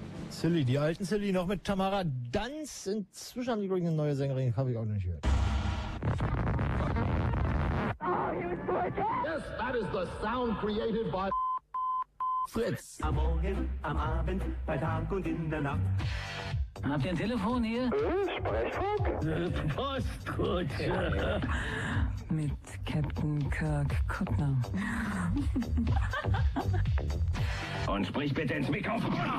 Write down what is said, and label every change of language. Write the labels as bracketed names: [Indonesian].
[German] Silly, die alten Silly noch mit Tamara Danz. Inzwischen haben die übrigens eine neue Sängerin, habe ich auch noch nicht gehört. [English] Oh, you butcher! Yes, that is the sound created by Fritz. [German] Am Morgen, am Abend, bei Tag und in der Nacht. Habt ihr ein Telefon hier? Sprechfunk? Postkutsche. Ja, mit Captain Kirk Kuttner. Und sprich bitte ins Mikrofon.